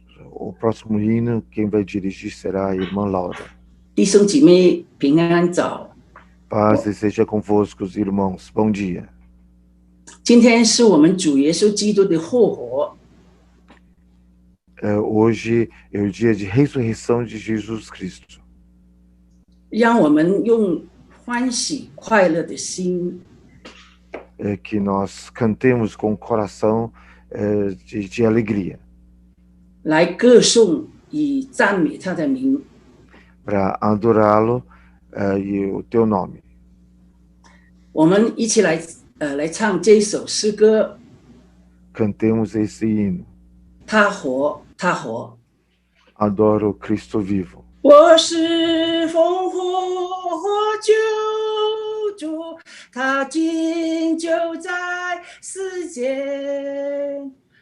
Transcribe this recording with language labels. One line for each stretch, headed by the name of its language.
Portuguese: O próximo hino, quem vai dirigir será a irmã Laura.
Chinese: 弟兄姐妹平安早。
Portuguese: Paz seja convosco, irmãos. Bom dia.
Chinese: 今天是我们主耶稣基督的复活。
Portuguese: Hoje é o dia de ressurreição de Jesus Cristo.
Chinese: 让我们用欢喜快乐的心，
Portuguese: Que nós cantemos com o coração de alegria.
Chinese: 来歌颂以赞美他的名。
Portuguese: Para adorá-lo e o teu nome.
Chinese: 我们一起来唱这首诗歌。
Portuguese: Cantemos esse hino.
Chinese: 他活，他活。
Portuguese: Adoro Cristo vivo.
Chinese: 我是复活救主，他今就在世间。